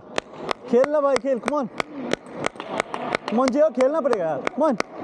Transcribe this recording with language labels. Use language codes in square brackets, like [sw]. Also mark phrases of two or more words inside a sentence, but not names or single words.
[hi] खेलना भाई, खेल, [en] come on. Come on, Joe, [hi] खेलना पड़ेगा यार, [en] come on.